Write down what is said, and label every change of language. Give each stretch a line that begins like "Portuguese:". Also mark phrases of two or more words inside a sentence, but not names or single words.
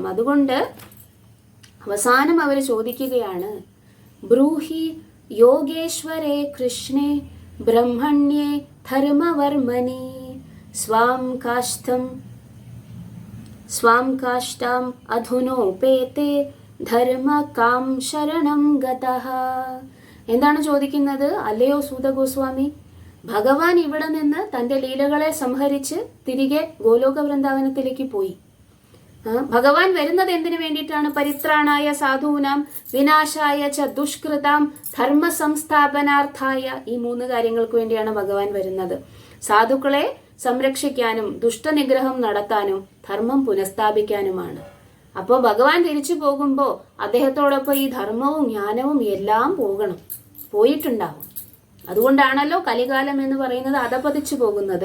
Malayalam: അതുകൊണ്ട് അവസാനം അവർ ചോദിക്കുകയാണ്,
Sanskrit: ബ്രൂഹി യോഗേശ്വരേ കൃഷ്ണേ ബ്രഹ്മണ്യേ ധർമ്മവർമ്മനി സ്വാം കാഷ്ടാം അധുനോപേതേ ധർമ്മ കാം ശരണം ഗതഃ.
Malayalam: എന്താണ് ചോദിക്കുന്നത്? അല്ലയോ സൂത ഗോസ്വാമി, ഭഗവാൻ ഇവിടെ നിന്ന് തന്റെ ലീലകളെ സംഹരിച്ച് തിരികെ ഗോലോക വൃന്ദാവനത്തിലേക്ക് പോയി. ഭഗവാൻ വരുന്നത് എന്തിനു വേണ്ടിയിട്ടാണ്?
Sanskrit: പരിത്രാണായ സാധൂനാം വിനാശായ ച ദുഷ്കൃതാം ധർമ്മ സംസ്ഥാപനാർത്ഥായ.
Malayalam: ഈ 3 കാര്യങ്ങൾക്ക് വേണ്ടിയാണ് ഭഗവാൻ വരുന്നത്. സാധുക്കളെ സംരക്ഷിക്കാനും ദുഷ്ടനിഗ്രഹം നടത്താനും ധർമ്മം പുനഃസ്ഥാപിക്കാനുമാണ്. അപ്പോൾ ഭഗവാൻ തിരിച്ചു പോകുമ്പോൾ അദ്ദേഹത്തോടൊപ്പം ഈ ധർമ്മവും ജ്ഞാനവും എല്ലാം പോയിട്ടുണ്ടാവും. അതുകൊണ്ടാണല്ലോ കലികാലം എന്ന് പറയുന്നത് അധപതിച്ചു പോകുന്നത്.